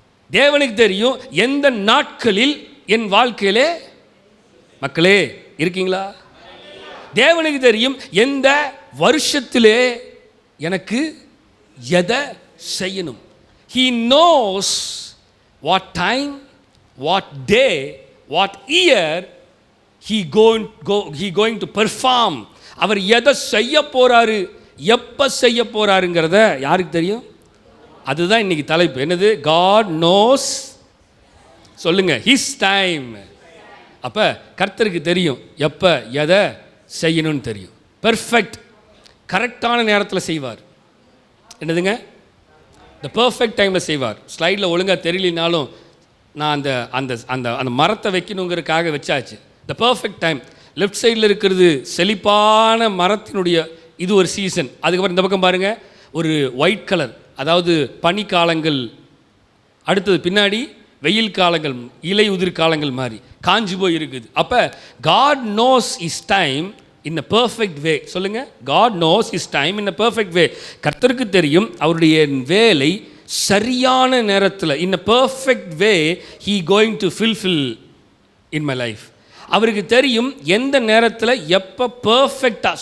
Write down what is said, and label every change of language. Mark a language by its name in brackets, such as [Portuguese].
[Tamil] தேவனுக்கு தெரியும் எந்த நாட்களில் என் வாழ்க்கையிலே. மக்களே இருக்கீங்களா? தேவனுக்கு தெரியும் எந்த வருஷத்திலே எனக்கு எதை செய்யணும். [English] He knows what time, what day, what year he going to perform. [Tamil] அவர் எதை செய்ய போறாரு, எப்போ செய்ய போறாருங்கிறத யாருக்கு தெரியும்? அதுதான் இன்னைக்கு தலைப்பு. என்னது? [English] God knows. சொல்லுங்க, his time. [Tamil] அப்போ கர்த்தருக்கு தெரியும் எப்போ எதை செய்யணும்னு தெரியும். பெர்ஃபெக்ட், கரெக்டான நேரத்தில் செய்வார். என்னதுங்க? இந்த பெர்ஃபெக்ட் டைமில் செய்வார். ஸ்லைடில் ஒழுங்காக தெரியலனாலும் நான் அந்த அந்த அந்த அந்த மரத்தை வைக்கணுங்கிறதுக்காக வச்சாச்சு. [English] The perfect time. [Tamil] லெஃப்ட் சைடில் இருக்கிறது செழிப்பான மரத்தினுடைய இது ஒரு சீசன். அதுக்கப்புறம் இந்த பக்கம் பாருங்கள், ஒரு ஒயிட் கலர், அதாவது பனிக்காலங்கள். அடுத்தது பின்னாடி வெயில் காலங்கள், இலை உதிர் காலங்கள் மாதிரி காஞ்சி போய் இருக்குது. [English] அப்போ God knows his time in a perfect way. சொல்லுங்க, God knows his time in a perfect way. [Tamil] கர்த்தருக்கு தெரியும் அவருடைய வேலை சரியான நேரத்தில், [English] in a perfect way he going to fulfill in my life. [Tamil] அவருக்கு தெரியும் எந்த நேரத்தில் எப்போ பெர்ஃபெக்டாக.